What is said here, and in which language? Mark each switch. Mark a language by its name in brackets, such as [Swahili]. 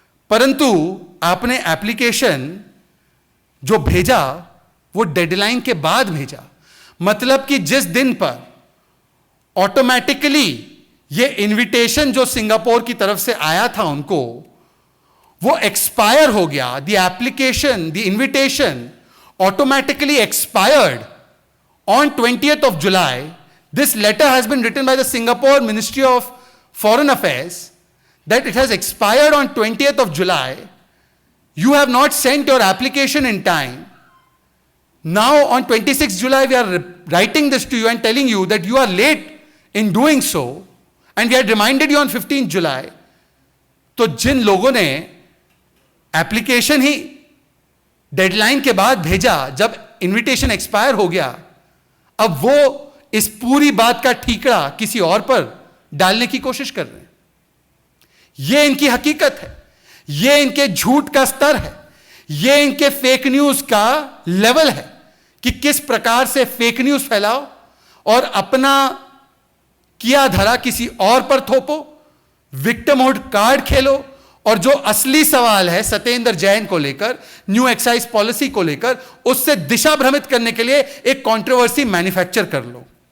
[Hindi] परंतु आपने एप्लीकेशन जो भेजा वो डेडलाइन के बाद भेजा। मतलब कि जिस दिन पर ऑटोमेटिकली ये इनविटेशन जो सिंगापुर की तरफ से आया था उनको, वो एक्सपायर हो गया। [English] The application, the invitation automatically expired on 20th of July. This letter has been written by the Singapore Ministry of Foreign Affairs that it has expired on 20th of July. You have not sent your application in time. Now on 26th July we are writing this to you and telling you that you are late in doing so, and we had reminded you on 15th July. [Hindi] तो जिन लोगों ने application ही deadline के बाद भेजा, जब invitation expire हो गया, अब वो इस पूरी बात का ठीकरा किसी और पर डालने की कोशिश कर रहे हैं। ये इनकी हकीकत है, ये इनके झूठ का स्तर है, ये इनके फेक न्यूज का लेवल है कि किस प्रकार से फेक न्यूज फैलाओ और अपना किया धरा किसी और पर थोपो, विक्टिमहुड कार्ड खेलो, और जो असली सवाल है सत्येंद्र जैन को लेकर, न्यू एक्साइज पॉलिसी को लेकर, उससे दिशा भ्रमित करने के लिए एक कंट्रोवर्सी मैन्युफैक्चर कर लो।